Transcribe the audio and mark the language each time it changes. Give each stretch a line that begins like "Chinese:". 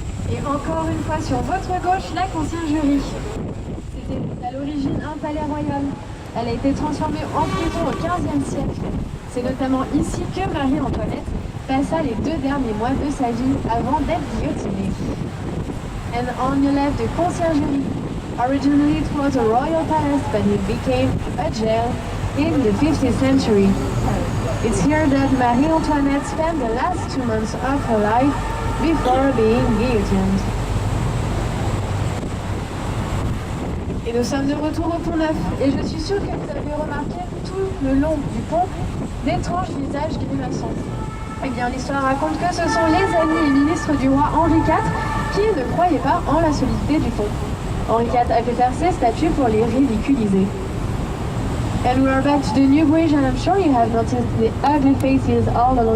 French: Et encore une fois sur votre gauche, la conciergerie. C'était à l'origine un palais royal. Elle a été transformée en prison au XVe siècle. C'est notamment ici que Marie-Antoinette passa les 2 derniers mois de sa vie avant d'être guillotinée.
English: And on your left, the conciergerie. Originally it was a royal palace, but it became a jail in the 15th century. It's here that Marie Antoinette spent the last 2 months of her life before being guillotined.
French: Et nous sommes de retour au Pont Neuf, et je suis sûre que vous avez remarqué tout le long du pont d'étranges visages grimaçants. Eh bien, l'histoire raconte que ce sont les amis et ministres du roi Henri IV qui ne croyaient pas en la solidité du pont. Henri IV a fait faire ces statues pour les ridiculiser.
English: And we are back to the new bridge, and I'm sure you have noticed the ugly faces all along